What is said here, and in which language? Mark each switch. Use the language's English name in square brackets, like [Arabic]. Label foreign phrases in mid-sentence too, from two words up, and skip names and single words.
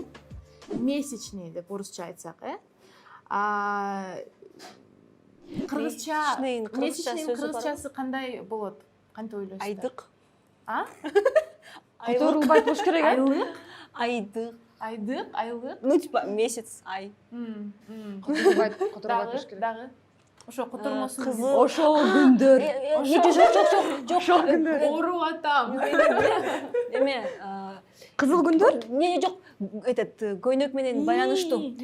[Kyrgyz] Месячный деп орусча айтсак, Месячный кыргызчасы кандай болот? Кантип ойлойсуздар? Айдык. Которулбайт болуш керек, айлык? Айдык. Айлык. [Russian] Ну, типа месяц, [Kyrgyz] ай. Которулбайт болуш керек. Дагы. Ошо котормосун. Кызыл. Ошол күндөр. Жок. Ошол күндөр. Ооруп атам. Эме, Кызыл күндөр? Не, жок. Этот көйнөк менен байланыштуу.